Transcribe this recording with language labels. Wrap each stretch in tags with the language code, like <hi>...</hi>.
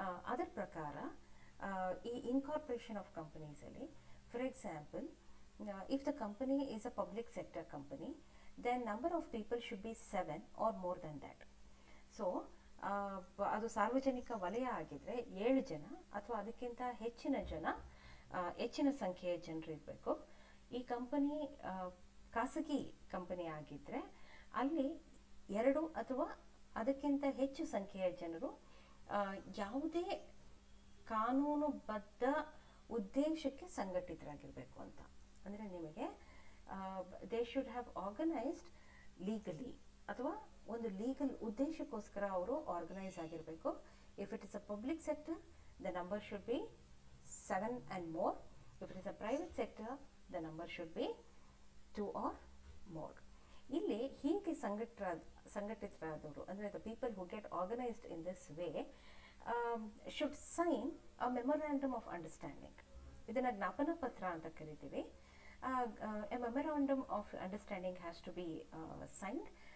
<en>ಅದರ ಪ್ರಕಾರ ಈ ಇನ್ಕಾರ್ಪೊರೇಷನ್ ಆಫ್ ಕಂಪನೀಸಲ್ಲಿ, for example, if the company is a public sector company, then number of people should be 7 or more than that.</en> <kn>So ಅದು ಸಾರ್ವಜನಿಕ ವಲಯ ಆಗಿದ್ರೆ 7 ಜನ ಅಥವಾ ಅದಕ್ಕಿಂತ ಹೆಚ್ಚಿನ ಸಂಖ್ಯೆಯ ಜನರು ಇರಬೇಕು. ಈ ಕಂಪನಿ ಖಾಸಗಿ ಕಂಪನಿ ಆಗಿದ್ರೆ ಅಲ್ಲಿ 2 ಅಥವಾ ಅದಕ್ಕಿಂತ ಹೆಚ್ಚು ಸಂಖ್ಯೆಯ ಜನರು ಯಾವುದೇ ಕಾನೂನುಬದ್ಧ ಉದ್ದೇಶಕ್ಕೆ ಸಂಘಟಿತರಾಗಿರಬೇಕು ಅಂತ. ಅಂದರೆ ನಿಮಗೆ they should have organised legally, ಅಥವಾ ಒಂದು ಲೀಗಲ್ ಉದ್ದೇಶಕ್ಕೋಸ್ಕರ ಅವರು ಆರ್ಗನೈಸ್ ಆಗಿರಬೇಕು.</kn> <en>If it is a public sector, the number should be 7 and more. If it is a private sector, the number should be 2 or more. ಇಲ್ಲಿ ಹೀಗೆ ಸಂಘಟಿತರಾದವರು, ಅಂದರೆ the people who get organised in this way should sign a memorandum of understanding. ಇದನ್ನು ಜ್ಞಾಪನ ಪತ್ರ ಅಂತ ಕರಿತೀವಿ. A memorandum of understanding has to be signed.</en>